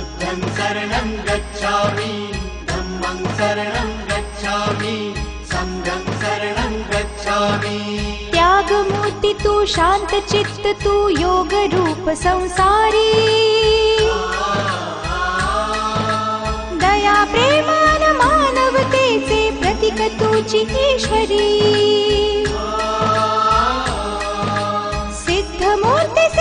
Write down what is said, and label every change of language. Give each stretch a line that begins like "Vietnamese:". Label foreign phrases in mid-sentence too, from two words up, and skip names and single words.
Pali: बुद्धं शरणं गच्छामि, धम्मं शरणं गच्छामि, संघं शरणं गच्छामि।
Marathi: त्यागमूर्ति तू, शांत चित्त तू, योग रूप संसारी, दया प्रेमान मानवतेचे प्रतीक तुझी ईश्वरी। सिद्ध मूर्ती